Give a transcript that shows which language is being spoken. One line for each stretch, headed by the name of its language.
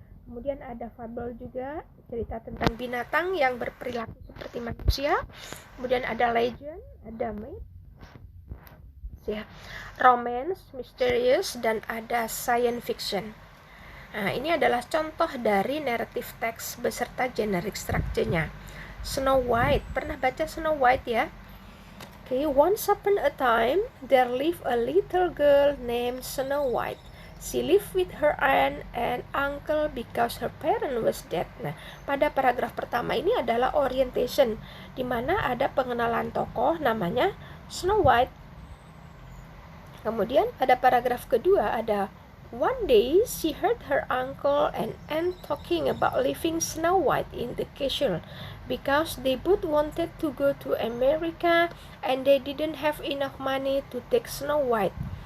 Indonesian: Kemudian ada fable juga, cerita tentang binatang yang berperilaku seperti manusia. Kemudian ada legend, ada myth, ya, romance, misterius, dan ada science fiction. Nah, ini adalah contoh dari narrative text beserta generic structure-nya. Snow White, pernah baca Snow White ya?
English: Okay, once upon a time, there lived a little girl named Snow White. She lived with her aunt and uncle because her parent was dead.
Indonesian: Nah, pada paragraf pertama ini adalah orientation, di mana ada pengenalan tokoh namanya Snow White. Kemudian pada paragraf kedua ada
English: one day she heard her uncle and aunt talking about leaving Snow White in the castle because they both wanted to go to America and they didn't have enough money to take Snow White.